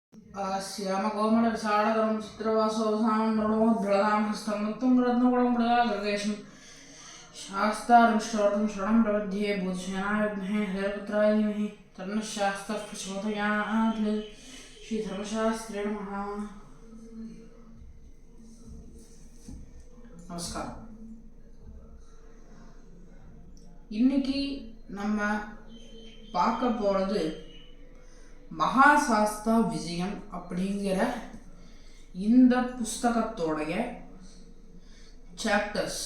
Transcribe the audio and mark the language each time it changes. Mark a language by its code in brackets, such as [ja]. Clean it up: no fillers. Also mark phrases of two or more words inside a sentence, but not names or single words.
[sa] श्यामकोमलविशालकरं चित्रवासोऽवसानं प्रणोद्भृतां हस्तं नक्तं रत्नकुलं मृगागृगेशं शास्तारं श्रोतं शरणं प्रपद्ये भूतसेनाय विद्महे हरिपुत्राय धीमहि तन्नः शास्त्रः प्रचोदयात् श्रीधर्मशास्त्रे नमः. [ta] நமஸ்காரம். இன்னைக்கு நம்ம பார்க்க போகிறது மகாசாஸ்தா விஜயம் அப்படிங்கிற இந்த புஸ்தகத்தோடைய சாப்டர்ஸ்.